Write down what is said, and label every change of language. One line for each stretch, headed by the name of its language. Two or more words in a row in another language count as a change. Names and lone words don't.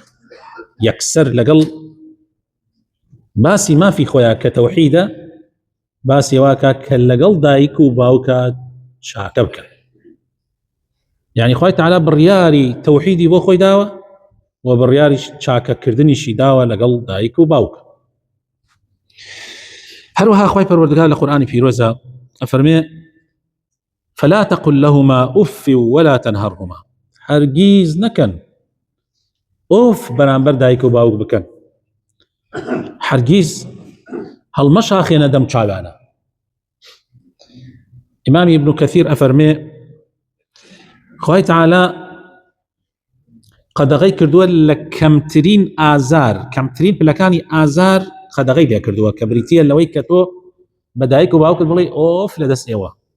Central Kurdish: یەکسەر لەگەڵ باسی مافی خۆیان کە تەوحیدە باسی واکە کە لەگەڵ دایک و باوکە چاکە بکە. یعنی خوای تەعالا بڕیاری تەوحیدی بۆ خۆی داوە و بڕیاری چاکەکردنیشی داوە لەگەڵ دایک و باوکە. هەروەها خوای پەروەردگار لە قورئانی پیرۆزە ئەفەرمێ:
Arabic: فلا تقل لهما أف ولا تنهرهما.
Central Kurdish: هەرگیز نەکەن ئۆف بەرامبەر دایک و باوک بکەن، هەرگیز هەڵمەشاخێنە دەم چاوانە. ئیمامی ابن کەثیر ئەفەرمێ خوای تەعالا قەدەغەی کردووە لە کەمترین ئازار، کەمترین پلەکانی ئازار قەدەغەی لێ کردووە کە بریتیە لەوەی کە تۆ بە دایک و باوکت بڵێ ئۆف لەدەست ئێوە.